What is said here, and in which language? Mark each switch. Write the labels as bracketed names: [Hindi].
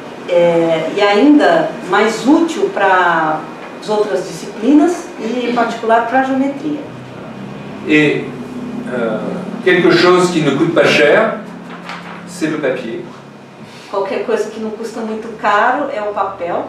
[Portuguese] E ainda mais útil para as outras disciplinas e, em particular, para a geometria. [French] Et quelque chose qui ne coûte pas cher, c'est le papier. [Portuguese] Qualquer coisa que não custa muito caro é o papel.